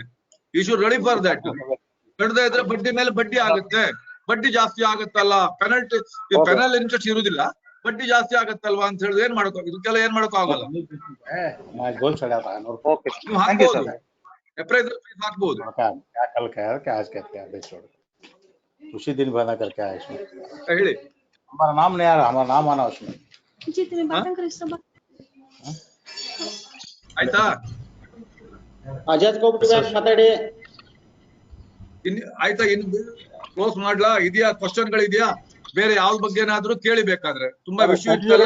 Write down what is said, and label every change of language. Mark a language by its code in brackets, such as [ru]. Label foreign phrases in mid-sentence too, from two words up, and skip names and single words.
[en] issue ready for that. [kn] ಕಟ್ಟದೇ ಇದ್ರೆ ಬಡ್ಡಿ ಮೇಲೆ ಬಡ್ಡಿ ಆಗುತ್ತೆ, ಬಡ್ಡಿ ಜಾಸ್ತಿ ಆಗುತ್ತಲ್ಲ, [en] penal interest [kn] ಇರುವುದಿಲ್ಲ, ಬಡ್ಡಿ ಜಾಸ್ತಿ ಆಗತ್ತಲ್ವಾ ಅಂತ ಹೇಳಿದ್ರೆ ಏನ್ ಮಾಡಕ್, ಇದಕ್ಕೆಲ್ಲ ಏನ್ ಮಾಡಕ್ ಆಗಲ್ಲ. ಹಾಕ್ಬೋದು. [hi] उसी दिन बना करके आया इसमें। [kn] ಹೇಳಿ. [hi] हमारा नाम नहीं आ रहा, हमारा नाम आना उसमें। [kn] ಆಯ್ತಾ? ಆಜಾದ್ ಕೋಆಪರೇಟಿವ್ ಬ್ಯಾಂಕ್ ಮಾತಾಡಿ. ಆಯ್ತಾ? ಇನ್ನು ಕ್ಲೋಸ್ ಮಾಡ್ಲಾ? ಇದೆಯಾ ಕ್ವಶನ್ ಗಳಿದೆಯಾ ಬೇರೆ ಯಾವ ಬಗ್ಗೆ ಏನಾದ್ರು ಕೇಳಿಬೇಕಾದ್ರೆ? ತುಂಬಾ ವಿಷಯ ಇತ್ತಲ್ಲ.